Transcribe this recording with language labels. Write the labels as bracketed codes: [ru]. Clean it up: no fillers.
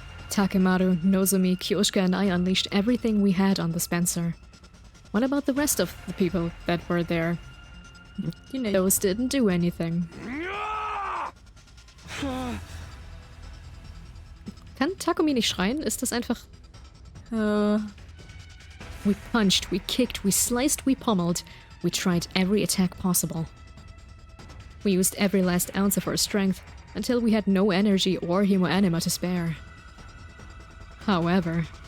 [en] Takemaru, Nozomi, Kyoshika and I unleashed everything we had on the Spencer. What about the rest of the people that were there? [de] Die nicht. [en] Those didn't do anything. [de] Kann Takumi nicht schreien? Ist das einfach... [en] We punched, we kicked, we sliced, we pummeled. We tried every attack possible. We used every last ounce of our strength until we had no energy or hemoanima to spare. However...